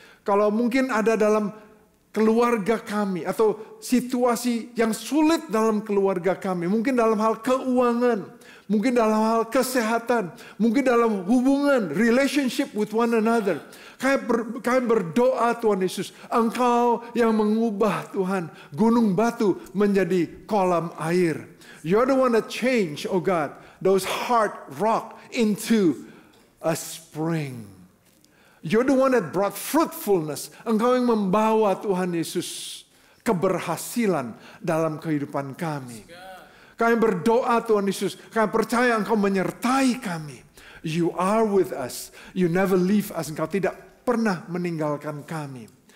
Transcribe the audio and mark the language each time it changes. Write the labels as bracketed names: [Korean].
[Indonesian] Kalau mungkin ada dalam keluarga kami atau situasi yang sulit dalam keluarga kami. Mungkin dalam hal keuangan, mungkin dalam hal kesehatan, mungkin dalam hubungan, [English] relationship with one another. [Indonesian] Kami berdoa Tuhan Yesus, Engkau yang mengubah Tuhan gunung batu menjadi kolam air. [English] You're the one that change, oh God, those hard rock into a spring. You're the one that brought fruitfulness. [Indonesian] Engkau yang membawa Tuhan Yesus keberhasilan dalam kehidupan kami. Kami berdoa Tuhan Yesus, kami percaya Engkau menyertai kami. [English] You are with us. You never leave us. [Indonesian] Engkau tidak pernah meninggalkan kami.